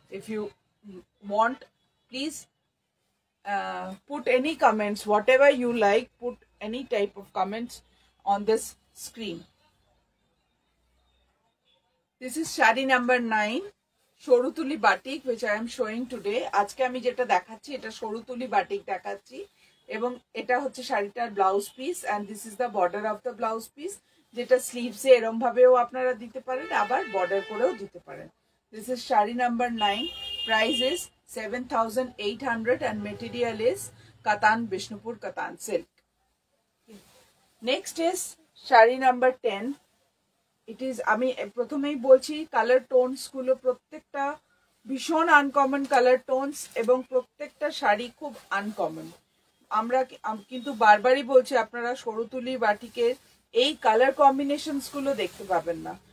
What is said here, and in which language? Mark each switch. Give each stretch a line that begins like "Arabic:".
English: If you want, please put any comments, whatever you like, put any type of comments on this screen. This is shari number 9, Shorutuli batik, which I am showing today.
Bangla: আজকে আমি যেটা দেখাচ্ছি এটা Shorutuli batik দেখাচ্ছি, এবং এটা হচ্ছে শাড়িটার blouse piece,
English: and this is the border of the blouse piece,
Bangla: যেটা স্লিভসে এরকম ভাবেও আপনারা দিতে পারেন, আবার বর্ডার করেও দিতে পারেন.
English: This is shari number 9. Price is 7,800 and material is Katan Bishnupur Katan silk. Next is shari number 10. It is,
Bangla: আমি প্রথমেই বলছি, কালার টোনস গুলো প্রত্যেকটা ভীষণ আনকমন কালার টোনস, এবং প্রত্যেকটা শাড়ি খুব আনকমন. আমরা কিন্তু বারবারই বলছি, আপনারা শরুতুলি বাটিকের এই কালার কম্বিনেশনস গুলো দেখতে পাবেন না.